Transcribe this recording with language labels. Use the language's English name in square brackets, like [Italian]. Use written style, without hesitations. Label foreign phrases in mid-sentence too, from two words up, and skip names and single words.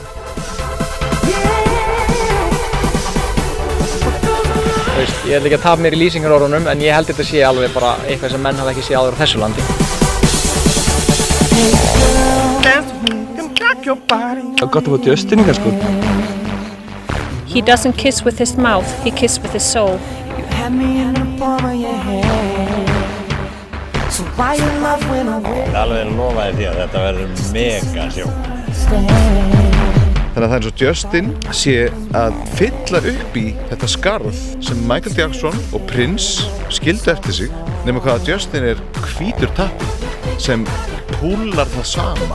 [Icelandic] Ég ætla ekki að tapa mér í lýsingarorðunum, en ég held þetta sé alveg bara eitthvað sem menn hafa ekki séð áður á þessu landi. Það er gott að fá Justin í kannski. [English] He doesn't kiss with his mouth, he kisses with his soul. [Icelandic] Það er alveg að lofa því að þetta verður mega sjó. Þannig að það er eins og Justin sé að fylla upp í þetta skarð sem Michael Jackson og Prince skildu eftir sig, nema hvað að Justin er hvítur tappi sem púlar það sama.